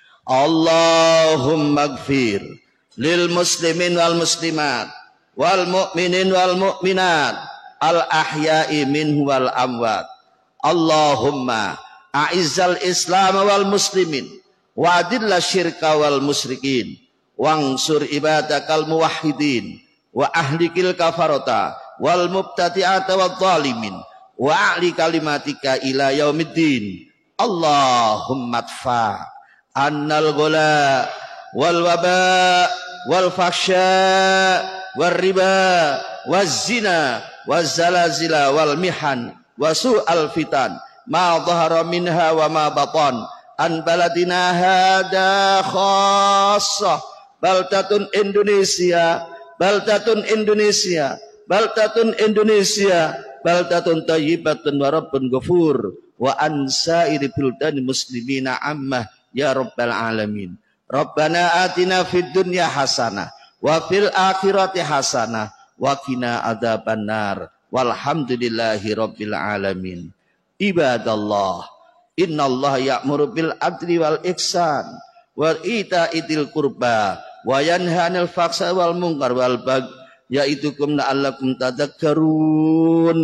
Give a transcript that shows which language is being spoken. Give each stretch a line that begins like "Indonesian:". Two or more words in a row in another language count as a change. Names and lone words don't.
Arabic: اللهم اغفر للمسلمين والمسلمات والمؤمنين والمؤمنات الأحياء منهم والأموات. اللهم أعز الإسلام والمسلمين وأذل الشرك والمشركين وانصر عبادك الموحدين وأهلك الكفرة والمبتدعة والظالمين وأعل كلمتك إلى يوم الدين. اللهم ادفع عنا الغلاء والوباء والفحشاء والربا والزنا والزلازل والمحن وسوء الفتن ما ظهر منها وما بطن عن بلدنا هذا خاصة بلدة إندونيسيا بلدة إندونيسيا بلدة إندونيسيا بلدة طيبة ورب غفور وعن سائر بلدان المسلمين عامة يا رب العالمين. ربنا آتنا في الدنيا حسنة وفي الآخرة حسنة وقنا عذاب النار والحمد لله رب العالمين. عباد الله، إن الله يأمر بالعدل والإحسان وإيتاء ذي القربى وينهى عن الفحشاء والمنكر والبغي يعظكم لعلكم تذكرون.